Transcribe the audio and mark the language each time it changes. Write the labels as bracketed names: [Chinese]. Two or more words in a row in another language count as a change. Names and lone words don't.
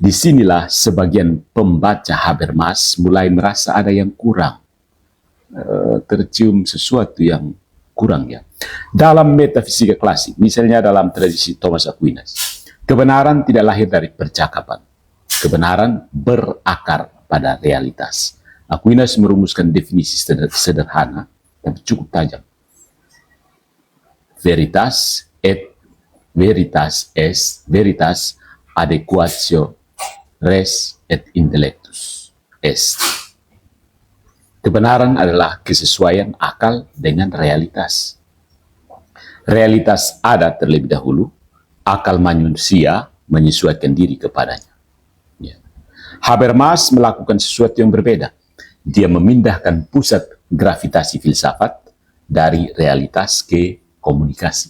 [Indonesian] Disinilah sebagian pembaca Habermas mulai merasa ada yang kurang, tercium sesuatu yang kurang ya. Dalam metafisika klasik, misalnya dalam tradisi Thomas Aquinas, kebenaran tidak lahir dari percakapan. Kebenaran berakar pada realitas. Aquinas merumuskan definisi sederhana, tapi cukup tajam. [Latin] Veritas adequatio res et intellectus est. [Indonesian] Kebenaran adalah kesesuaian akal dengan realitas. Realitas ada terlebih dahulu, akal manusia menyesuaikan diri kepadanya. Ya. Habermas melakukan sesuatu yang berbeda. Dia memindahkan pusat gravitasi filsafat dari realitas ke komunikasi.